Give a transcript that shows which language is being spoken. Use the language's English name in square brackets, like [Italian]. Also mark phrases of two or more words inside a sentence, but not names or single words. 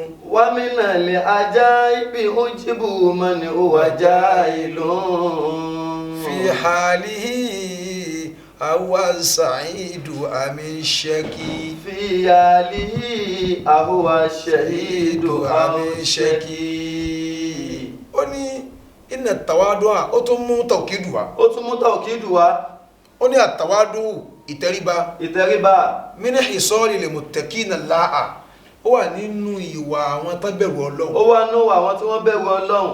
[Arabic] ومن العجائب عجب من هو جاهل. في حاله أهو سعيد أم شقي. في حاله أهو شهيد أم شقي. [Yoruba] Ó ní [Arabic] إن التواضع, [Yoruba] ó tún mú tawkidu wá. Ó tún mú tawkidu wá. Ó ní àtàwádù ìtẹríba. Ìtẹríba. [Arabic] من خصال المتقين الله. [Yoruba] Ó wà nínú ìwà àwọn tó bẹ̀rù Ọlọ́run. Ó wà nínú àwọn tí wọ́n bẹ̀rù Ọlọ́run.